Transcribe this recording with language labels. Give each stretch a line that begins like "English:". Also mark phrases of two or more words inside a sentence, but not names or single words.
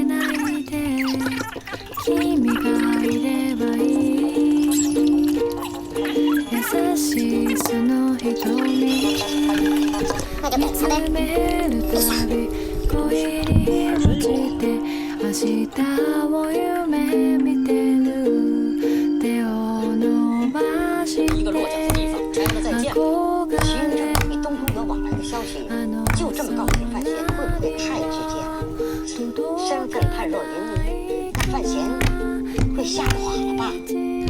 Japanese: ないで君がいればいい優しいその瞳見つめるたび恋に落ちて明日を夢見てる手を伸ばして憧れ
Chinese: 被东风阁往来的消息，就这么告诉范闲，会不会太直接了？身份太弱云泥，那范闲会吓垮了吧？